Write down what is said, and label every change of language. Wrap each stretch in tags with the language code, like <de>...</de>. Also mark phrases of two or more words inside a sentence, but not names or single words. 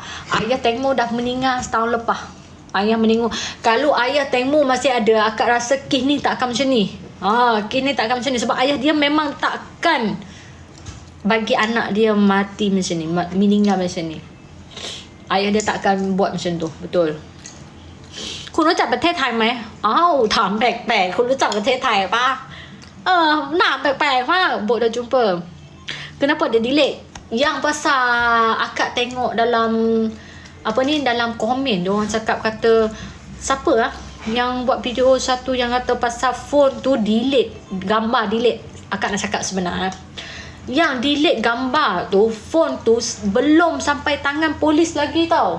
<ms>Ayah Tengmo dah meninggal setahun lepas. Ayah menengok. Kalau ayah Tengmo masih ada, Akak rasa kes ni tak akan macam ni. Kes ni tak akan macam ni. Sebab ayah dia memang takkan bagi anak dia mati macam ni, meninggal macam ni. Ayah dia takkan buat macam tu. Betul.</ms> <th>คุณรู้จักประเทศไทยไหมถามแปลกๆคุณรู้จักประเทศไทยปะถามแปลกๆมาก</th> <ms>buat dah jumpa. Kenapa dia delete? Yang pasal Akak tengok dalam dalam komen dia orang cakap kata siapa yang buat video satu yang kata pasal phone tu delete gambar delete. Akak nak cakap sebenarnya yang delete gambar tu phone tu belum sampai tangan polis lagi tau.</ms>